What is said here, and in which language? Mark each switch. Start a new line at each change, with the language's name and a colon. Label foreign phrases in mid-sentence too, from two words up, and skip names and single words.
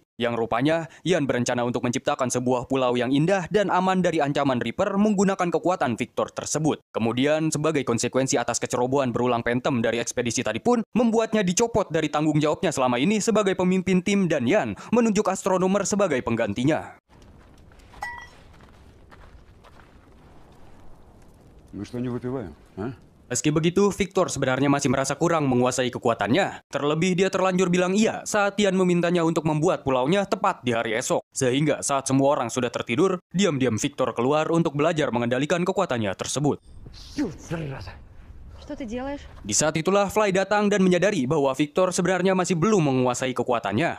Indonesian: Yang rupanya, Yan berencana untuk menciptakan sebuah pulau yang indah dan aman dari ancaman Reaper menggunakan kekuatan Victor tersebut. Kemudian, sebagai konsekuensi atas kecerobohan berulang Phantom dari ekspedisi tadi pun, membuatnya dicopot dari tanggung jawabnya selama ini sebagai pemimpin tim dan Yan menunjuk Astronomer sebagai penggantinya.
Russian: Мы что не выпиваем, а?
Indonesian: Meski begitu, Victor sebenarnya masih merasa kurang menguasai kekuatannya. Terlebih dia terlanjur bilang iya saat Yan memintanya untuk membuat pulaunya tepat di hari esok. Sehingga saat semua orang sudah tertidur, diam-diam Victor keluar untuk belajar mengendalikan kekuatannya tersebut. Di saat itulah Fly datang dan menyadari bahwa Victor sebenarnya masih belum menguasai kekuatannya.